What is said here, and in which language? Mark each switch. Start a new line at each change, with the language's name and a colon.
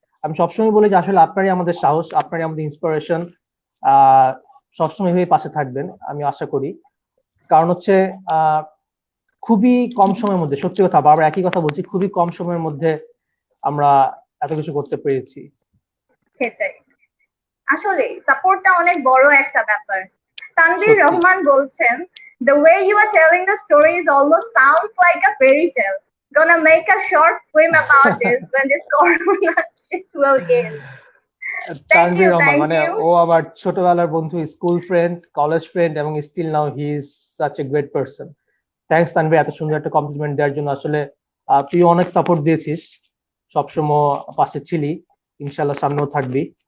Bangla: আমি সবসময় বলি যে আসলে আপনারই আমাদের সাহস, আপনারই আমাদের ইন্সপিরেশন। আহ সবসময় এভাবে পাশে থাকবেন আমি আশা করি। কারণ হচ্ছে আহ খুবই কম সময়ের মধ্যে, সত্যি কথা বারবার একই কথা বলছি, খুবই কম সময়ের মধ্যে আমরা এত কিছু করতে পেরেছি। সেটাই, আসলে সাপোর্টটা অনেক বড় একটা ব্যাপার। তানভীর সত্যি। রহমান বলছেন,
English: the way you are telling the story is almost sounds like a fairy tale. Gonna make a short film about this when this corona shit will end. Thank you,
Bangla: Tanvir Rahman
English: thank
Bangla: মানে
English: you.
Bangla: ও আমার ছোটবেলার বন্ধু, school friend, college friend, এবং
English: Still now he is such a great person.
Bangla: Thanks Tanvir এত সুন্দর একটা complement দেওয়ার জন্য। আসলে তুই অনেক সাপোর্ট দিয়েছিস, সবসময় পাশে ছিলি, ইনশাল্লাহ সামনেও থাকবি।